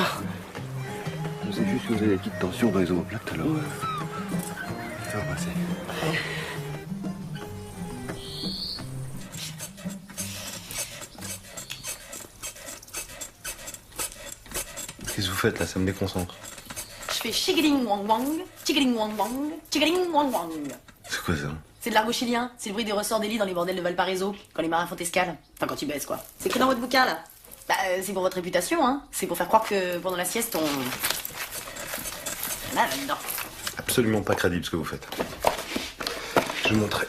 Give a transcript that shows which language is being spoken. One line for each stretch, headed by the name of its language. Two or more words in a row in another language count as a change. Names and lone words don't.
French: Je sais juste que vous avez des petites tensions dans les omoplates, alors. Faire passer. Qu'est-ce que vous faites là? Ça me déconcentre. Je fais chigiling wang wang, chigiling wang wang, chigiling wang wang. C'est quoi ça? C'est de l'argot chilien. C'est le bruit des ressorts des lits dans les bordels de Valparaiso, quand les marins font escale. Enfin, quand tu baisses, quoi. C'est écrit dans votre bouquin, là. Bah, c'est pour votre réputation, hein. C'est pour faire croire que pendant la sieste, on... Là, là-dedans. Absolument pas crédible ce que vous faites. Je vous montrerai.